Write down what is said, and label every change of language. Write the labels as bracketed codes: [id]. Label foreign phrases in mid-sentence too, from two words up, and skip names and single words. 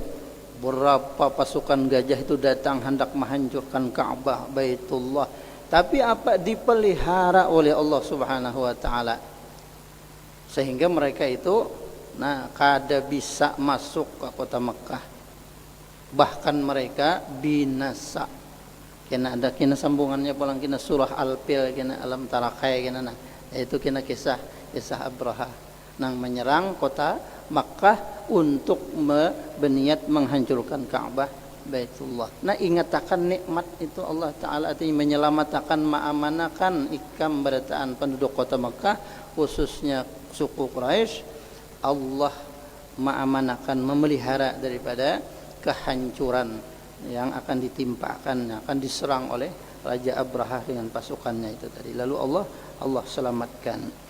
[id] Berapa pasukan gajah itu datang hendak menghancurkan Ka'bah Baitullah. Tapi apa? Dipelihara oleh Allah [ar] Subhanahu wa Ta'ala, [id] sehingga mereka itu kada bisa masuk ke kota Mekah. Bahkan mereka binasa. [bjn] Kena sambungannya pulang kena surah Al-Fil, kena [ar] Alam Tarakai, [bjn] kena yaitu kena kisah Abraha nang menyerang kota Makkah untuk berniat menghancurkan Ka'bah Baitullah. Ingatakan nikmat itu Allah Ta'ala, artinya menyelamatkan, ma'amanakan ikam berataan penduduk kota Makkah, khususnya suku Quraisy. [id] Allah ma'amanakan, memelihara daripada kehancuran yang akan ditimpakan, yang akan diserang oleh Raja Abraha dengan pasukannya itu tadi. Lalu Allah selamatkan.